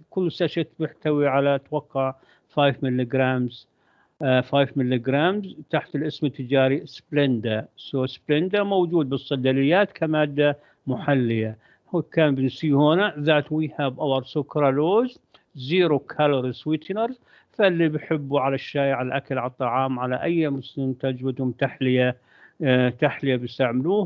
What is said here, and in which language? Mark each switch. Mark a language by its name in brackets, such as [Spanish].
[Arabic] كل ساشت بيحتوي على أتوقع 5 ملغ 5 ملغ تحت الاسم التجاري سبلندا. سبلندا موجود بالصيدليات كمادة محلية. هو كان بنسي هنا [English] that we have our sucralose 0 calorie sweeteners. [Arabic] فاللي بيحبوا على الشاي، على الأكل، على الطعام، على أي منتج بدهم تحلية بيستعملوه.